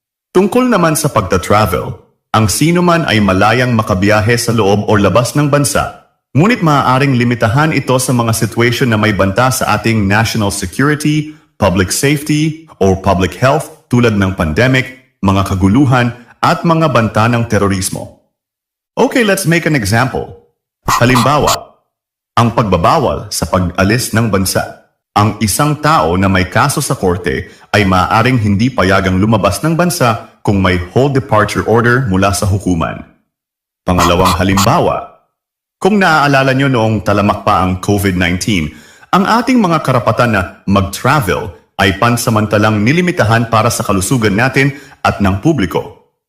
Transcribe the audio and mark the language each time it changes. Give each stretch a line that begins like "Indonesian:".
Filipino: Tungkol naman sa pagta-travel, ang sino man ay malayang makabiyahe sa loob o labas ng bansa, ngunit maaaring limitahan ito sa mga situation na may banta sa ating national security, public safety, or public health tulad ng pandemic, mga kaguluhan, at mga banta ng terorismo.
English: Okay, let's make an example.
Filipino: Halimbawa, ang pagbabawal sa pag-alis ng bansa. Ang isang tao na may kaso sa korte ay maaaring hindi payagang lumabas ng bansa kung may hold departure order mula sa hukuman. Pangalawang halimbawa, kung naaalala nyo noong talamak pa ang COVID-19, ang ating mga karapatan na mag-travel ay pansamantalang nilimitahan para sa kalusugan natin at ng publiko.